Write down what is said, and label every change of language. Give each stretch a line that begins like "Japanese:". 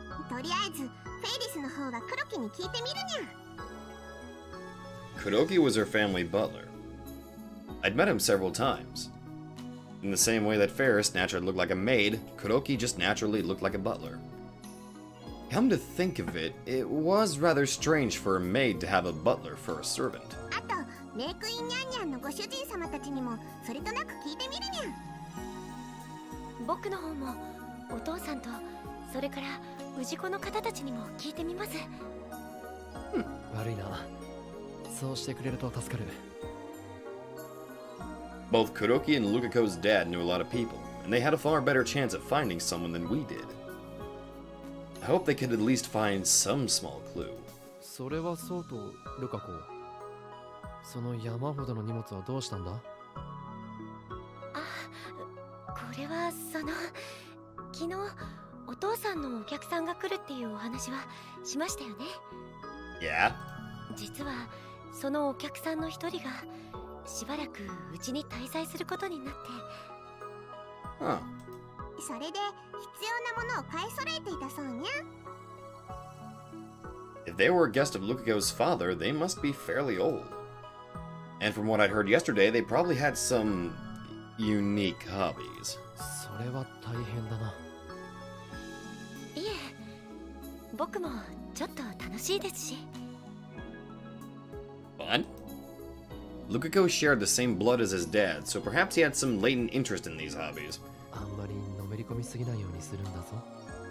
Japanese: とりあえずフェイリスの方が黒木に聞いてみるにゃ。
English: Kuroki was her family butler. I'd met him several times. In the same way that Ferris naturally looked like a maid, Kuroki just naturally looked like a butler. Come to think of it, it was rather strange for a maid to have a butler for a servant.
Japanese: あとメイクインニャンニャンのご主人様たちにもそれとなく聞いてみるにゃ。僕の方もお父さんとそれから氏子の方たちにも聞いてみます。悪いな。そうしてくれると助かる。
English: Both Kuroki and Lukako's dad knew a lot of people, and they had a far better chance at finding someone than we did. I hope they could at least find some small clue.
Japanese: それはそうと、ルカ子。その山ほどの荷物はどうしたんだ？これは昨日お父さんのお客さんが来るっていうお話はしましたよね。
English: Yeah?
Japanese: 実はそのお客さんの一人がしばらくうちに滞在することになって。
English: Huh.
Japanese: それで必要なものを買い揃えていたそうにゃ。
English: If they were a guest of Lukako's father, they must be fairly old. And from what I'd heard yesterday, they probably had some unique hobbies.
Japanese: それは大変だな。いえ、僕もちょっと楽しいですし。
English: Fun? Lukako shared the same blood as his dad, so perhaps he had some latent interest in these hobbies.
Japanese: あんまりのめり込みすぎないようにするんだぞ。